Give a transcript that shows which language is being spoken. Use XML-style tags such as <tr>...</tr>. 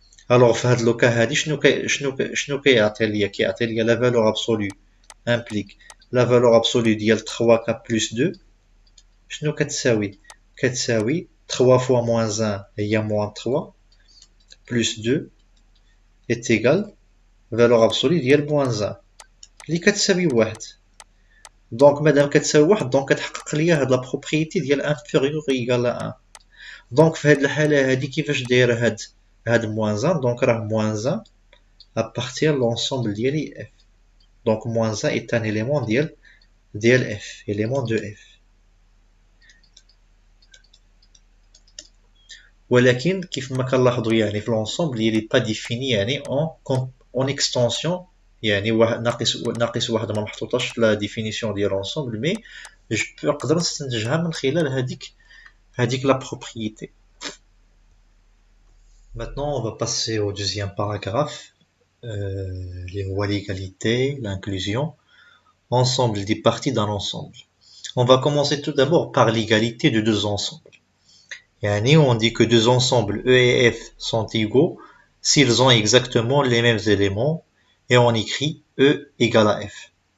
<ar>الوغ في هاد لوكا هادي شنو كيعطي ليا؟ كيعطي ليا لا فالور ابسولو امبليك لا فالور ابسولو ديال 3 كا بلس 2 شنو كتساوي؟ كتساوي 3 فوا موان 1 هي موان 3 بلس 2</ar> <fr>est égal</fr> <ar>فالور ابسولو ديال موان 1 اللي كتساوي 1. دونك مادام كتساوي 1 دونك كتحقق ليا هاد لا بروبريتي ديال انفيريور ايغال 1. دونك في هاد الحالة هادي كيفاش داير هاد موان 1؟ دونك راه موان 1</ar> <fr>à partir de l'ensemble</fr> <ar>ديالي F.</ar> <fr>Donc moins 1 est un élément ديال F, élément de F.</fr> <ar>ولكن كيف ما كنلاحظوا يعني في l'ensemble</ar> <fr>il est pas défini</fr> <ar>يعني</ar> <fr>en extension،</fr> <ar>يعني ناقص واحد ما محطوطاش في لا définition ديال l'ensemble، mais نقدر نستنتجها من خلال هذيك la propriété.</ar> <fr>Maintenant on va passer au deuxième paragraphe, les lois l'égalité, l'inclusion. Ensemble des parties d'un ensemble. On va commencer tout d'abord par l'égalité de deux ensembles. Yani on dit que deux ensembles E et F sont égaux s'ils ont exactement les mêmes éléments et on écrit E égale à F.</fr>